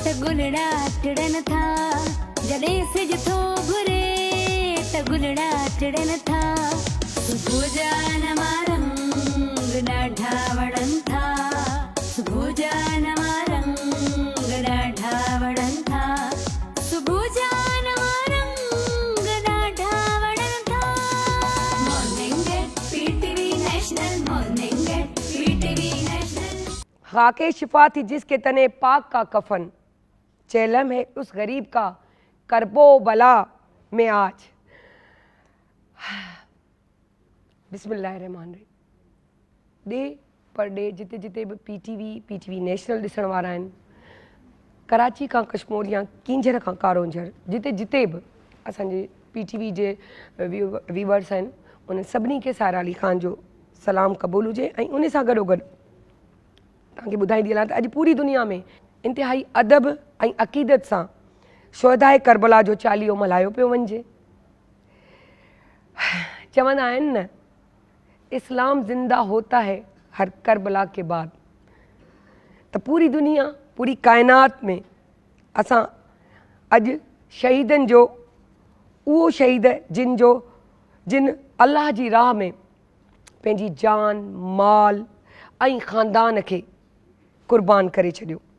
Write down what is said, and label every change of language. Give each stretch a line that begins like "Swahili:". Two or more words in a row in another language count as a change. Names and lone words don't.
Sindhi: गुलड़ा टिड़न था, जॾहिं सिज थो घुरे त गुलड़ा टिड़न था। सुबुह जा नवां रंग ॾाढा वणनि था, सुबुह जा नवां रंग ॾाढा वणनि था, सुबुह जा नवां रंग ॾाढा वणनि था।
English: Morning at PTV National, Morning at PTV National.
Urdu: خاکِ شفا تھی جس کے تنِ پاک کا کفن، چہلم ہے اس غریب کا کربو بلا میں آج.
Arabic: बिस्मिल्लाहिर्रहमानिर्रहीम।
Sindhi: डे पर डे जिते जिते भी पीटीवी नेशनल ॾिसण वारा आहिनि, कराची का कश्मीर या किंजर का कारोंजर, जिते जिते भी असांजे पीटीवी जे व्यूवर्स आहिनि, उन सभिनी खे सारा अली ख़ान जो सलाम क़बूल हुजे। ऐं उन सां गॾोगॾु तव्हांखे ॿुधाईंदी हलां त अॼु पूरी दुनिया में इंतिहाई अदब ऐं अक़ीदत सां शुहदाए करबला जो चालीहो मल्हायो पियो वञिजे। चवंदा आहिनि न,
Urdu: اسلام زندہ ہوتا ہے ہر کربلا کے بعد.
Sindhi: त पूरी दुनिया, पूरी कायनात में असां अॼु शहीदनि जो, उहो शहीद जिन अल्लाह जी राह में पंहिंजी जान, माल ऐं ख़ानदान खे क़ुर्बान करे छॾियो।